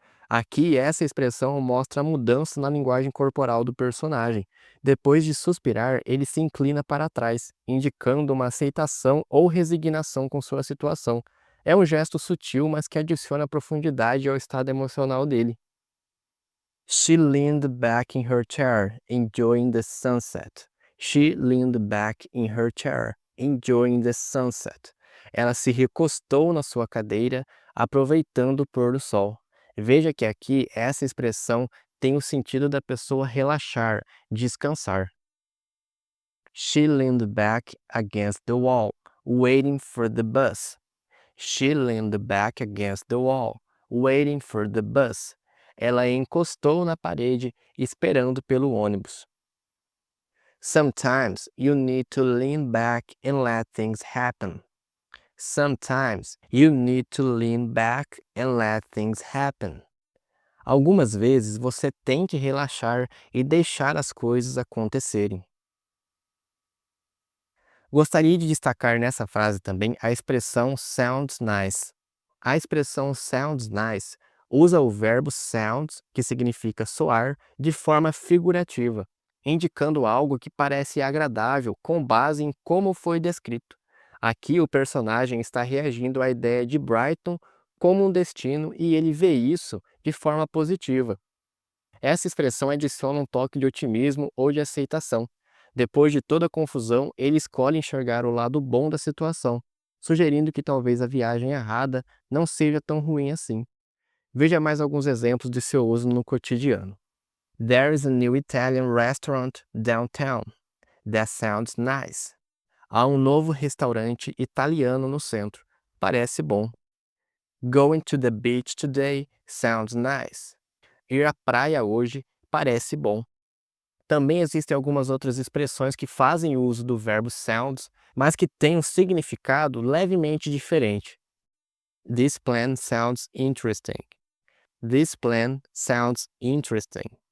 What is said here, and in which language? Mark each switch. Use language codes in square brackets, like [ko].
[pt] Aqui, essa expressão mostra a mudança na linguagem corporal do personagem. Depois de suspirar, ele se inclina para trás, indicando uma aceitação ou resignação com sua situação. É um gesto sutil, mas que adiciona profundidade ao estado emocional dele. [en] She leaned back in her chair, enjoying the sunset. She leaned back in her chair, enjoying the sunset. [pt] Ela se recostou na sua cadeira, aproveitando o pôr do sol. Veja que aqui essa expressão tem o sentido da pessoa relaxar, descansar. [en] She leaned back against the wall, waiting for the bus. She leaned back against the wall, waiting for the bus. [pt] Ela encostou na parede, esperando pelo ônibus. [en] Sometimes you need to lean back and let things happen. Sometimes you need to lean back and let things happen. [pt] Algumas vezes você tem que relaxar e deixar as coisas acontecerem. Gostaria de destacar nessa frase também a expressão sounds nice. A expressão sounds nice usa o verbo sounds, que significa soar, de forma figurativa, indicando algo que parece agradável com base em como foi descrito. Aqui o personagem está reagindo à ideia de Brighton como um destino e ele vê isso de forma positiva. Essa expressão adiciona um toque de otimismo ou de aceitação. Depois de toda a confusão, ele escolhe enxergar o lado bom da situação, sugerindo que talvez a viagem errada não seja tão ruim assim. Veja mais alguns exemplos de seu uso no cotidiano. [en] There is a new Italian restaurant downtown. That sounds nice. [pt] Há um novo restaurante italiano no centro. Parece bom. [en] Going to the beach today sounds nice. [pt] Ir à praia hoje parece bom. Também existem algumas outras expressões que fazem uso do verbo sounds, mas que tem um significado levemente diferente. [en] This plan sounds interesting. This plan sounds interesting.